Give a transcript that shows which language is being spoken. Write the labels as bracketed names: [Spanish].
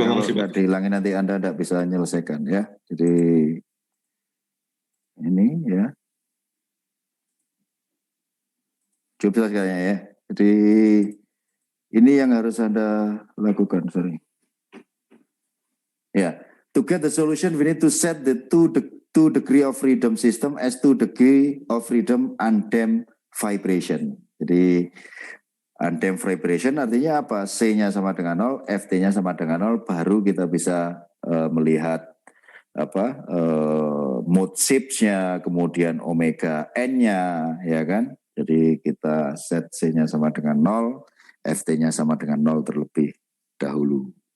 [Indonesian] kalau makasih Pak. dihilangin nanti Anda tidak bisa menyelesaikan ya. Jadi ini ya. Coba kayaknya ya. Jadi ini yang harus Anda lakukan, sorry. [English] Ya, to get the solution we need to set the two degree of freedom system as 2 degree of freedom undamp vibration. [Indonesian] Jadi undamp vibration artinya apa? C-nya sama dengan 0, Ft-nya sama dengan 0, baru kita bisa melihat apa mode shapes-nya, kemudian omega n-nya, ya kan? Jadi kita set C-nya sama dengan 0, Ft-nya sama dengan 0 terlebih dahulu.